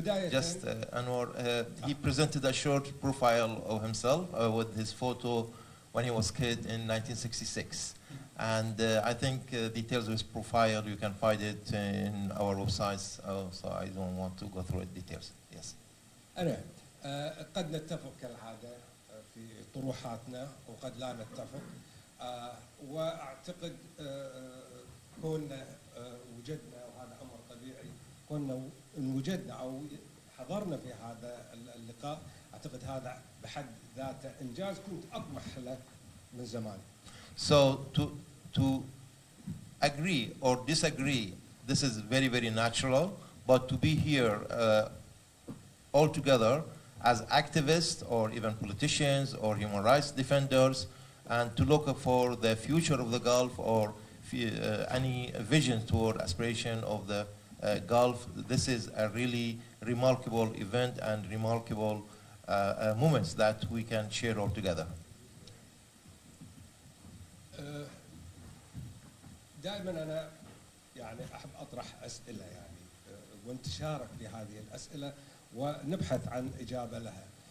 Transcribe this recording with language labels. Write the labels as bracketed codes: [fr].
[en] Just Anwar, he presented a short profile of himself with his photo when he was a kid in 1966. And I think details of his profile, you can find it in our websites, so I don't want to go through it details. Yes. [ar] أنا قد نتفق كالعادة في طروحاتنا وقد لا نتفق، وأعتقد كوننا وجدنا، وهذا أمر طبيعي، كوننا إن وجدنا أو حضرنا في هذا اللقاء، أعتقد هذا بحد ذاته إنجاز كنت أطمح له من زمان. [en] So to agree or disagree, this is very, very natural, but to be here all together as activists or even politicians or human rights defenders and to look for the future of the Gulf or any vision toward aspiration of the Gulf, this is a really remarkable event and remarkable moments that we can share all together. [ar] دائما أنا يعني أحب أطرح أسئلة وانتشارك في هذه الأسئلة ونبحث عن إجابة لها.